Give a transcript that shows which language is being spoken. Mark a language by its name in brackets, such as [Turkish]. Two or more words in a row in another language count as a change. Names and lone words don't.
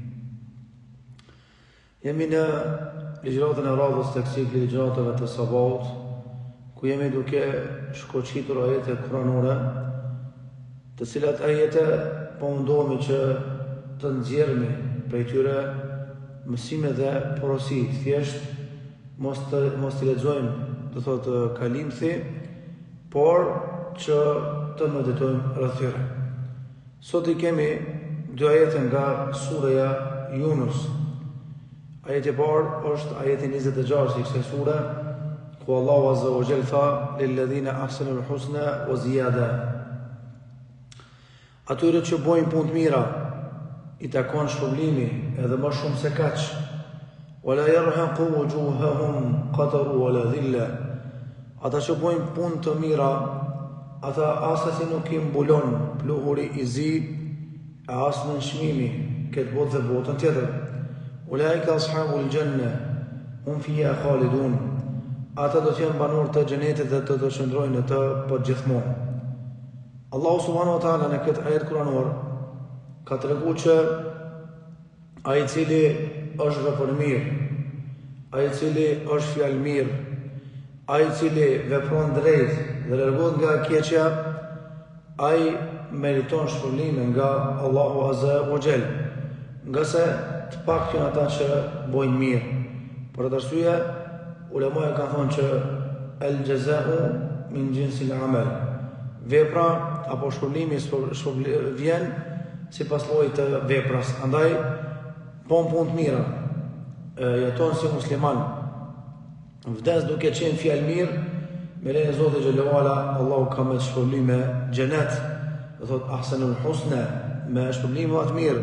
[Albanian] Jemi në ligjëratën e radhës të ciklit ligjëratave të sabahut, ku jemi duke shkoqitur ajete kuranore, të cilat ajete po mundohemi që të nxjerrmi prej tyre mësime dhe porosi, thjesht mos të lexojmë, do thotë kalimthi, por që të meditojmë rreth tyre. Sot I kemi dy ajete nga sura Yunus. Ajeti I parë është ajeti 26 I kësaj sure, ku Allahu [Arabic] عز وجل [Albanian] tha [Arabic] للذين أحسنوا الحسنى وزيادة. [Albanian] Atyre që bojnë punë të mira, I takon shpërblimi edhe më shumë se kaq. [Arabic] ولا يرهق وجوههم قتر ولا ذلة. [Albanian] Ata që bojnë punë të mira, ata asesi nuk I mbulon pluhuri I zi, as në çmimi këtë botë dhe botën tjetër. [Arabic] أولئك أصحاب الجنة هم فيها خالدون. [Albanian] Ata do të jenë banorë të xhenetit dhe të qëndrojnë në të përgjithmonë. Allahu [Arabic] سبحانه وتعالى [Albanian] në këtë ajet kuranor ka treguar që ai I cili është vepër mirë, ai I cili është fjalë mirë, ai I cili vepron drejt dhe largohet nga keqja, ai meriton shpërblime nga Allahu [Arabic] عز وجل, [Albanian] nga se të paktën ata që bojnë mirë. Për atë arsye, ulemat kanë thonë që [Arabic] الجزاء من جنس العمل. [Albanian] Vepra apo shpërblimi vjen sipas llojit të veprës. Andaj punë të mira, jeton si musliman, vdes duke qenë fjalë mirë, me lejen e Zotit [Arabic] جل وعلا, [Albanian] Allahu ka me shpërblime xhenet, do thot [Arabic] أحسنوا الحسنى, [Albanian] me shpërblim më të mirë.